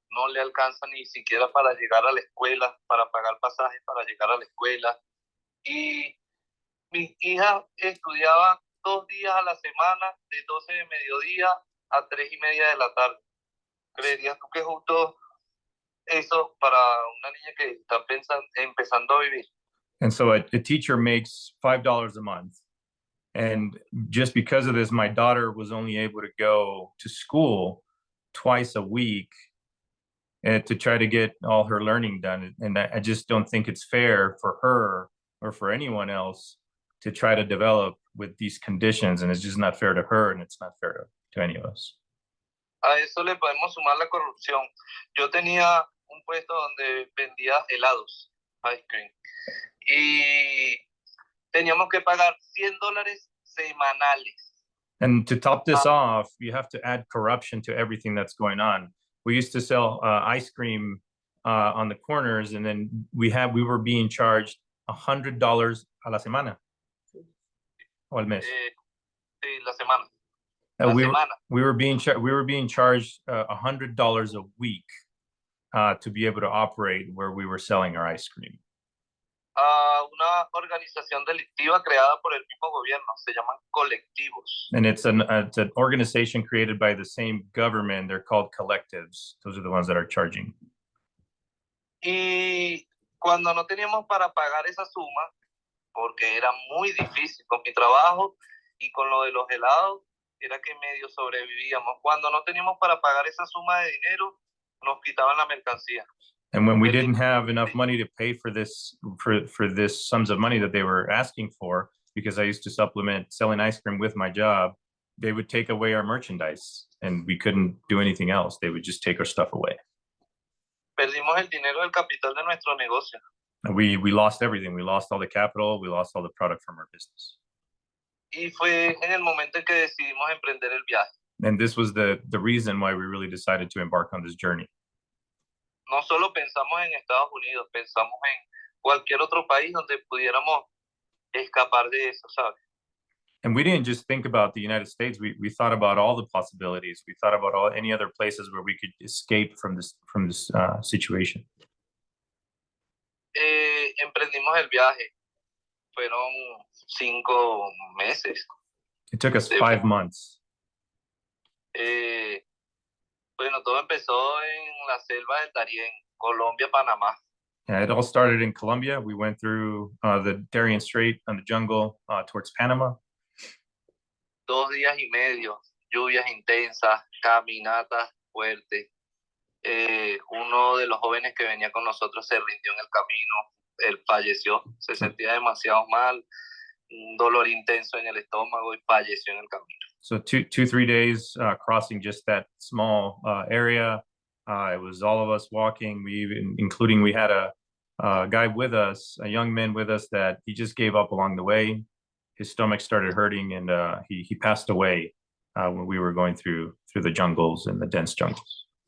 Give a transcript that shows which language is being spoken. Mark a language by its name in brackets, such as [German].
[Spanish] no le alcanza ni siquiera para llegar a la escuela, para pagar pasajes para llegar a la escuela. Y mi hija estudiaba 2 días a la semana, de 12 de mediodía a 3:30 de la tarde. ¿Creerías tú que es justo eso para una niña que está empezando a vivir? [English] And so a teacher makes $5 a month. And just because of this, my daughter was only able to go to school twice a week to try to get all her learning done. And I just don't think it's fair for her or for anyone else to try to develop with these conditions. And it's just not fair to her, and it's not fair to any of us. [Spanish] A eso le podemos sumar la corrupción. Yo tenía un puesto donde vendía helados, ice cream, y teníamos que pagar $100 semanales. [English] And to top this off, you have to add corruption to everything that's going on. We used to sell ice cream on the corners, and then we were being charged $100 [Spanish] a la semana. O al mes. Sí, la semana. [English] We were being charged $100 a week to be able to operate where we were selling our ice cream. [Spanish] Una organización delictiva creada por el mismo gobierno, se llaman colectivos. [English] And it's an organization created by the same government. They're called collectives. Those are the ones that are charging. [Spanish] Y cuando no teníamos para pagar esa suma, porque era muy difícil con mi trabajo y con lo de los helados, era que medio sobrevivíamos. Cuando no teníamos para pagar esa suma de dinero, nos quitaban la mercancía. [English] And when we didn't have enough money to pay for this sums of money that they were asking for, because I used to supplement selling ice cream with my job, they would take away our merchandise, and we couldn't do anything else. They would just take our stuff away. [Spanish] Perdimos el dinero del capital de nuestro negocio. [English] And we lost everything. We lost all the capital. We lost all the product from our business. [Spanish] Y fue en el momento en que decidimos emprender el viaje. [English] And this was the reason why we really decided to embark on this journey. [Spanish] No solo pensamos en Estados Unidos, pensamos en cualquier otro país donde pudiéramos escapar de eso, ¿sabes? [English] And we didn't just think about the United States. We thought about all the possibilities. We thought about any other places where we could escape from this situation. [Spanish] Emprendimos el viaje. Fueron 5 meses. [English] It took us 5 months. [Spanish] Bueno, todo empezó en la selva del Darién, Colombia, Panamá. [English] Yeah, it all started in Colombia. We went through the Darien Strait and the jungle towards Panama. [Spanish] 2 días y medio, lluvias intensas, caminatas fuertes. Uno de los jóvenes que venía con nosotros se rindió en el camino. Él falleció, se sentía demasiado mal, un dolor intenso en el estómago y falleció en el camino. [English] So 3 days crossing just that small area. It was all of us walking. We had a guy with us, a young man with us, that he just gave up along the way. His stomach started hurting, and he passed away when we were going through the jungles and the dense jungles.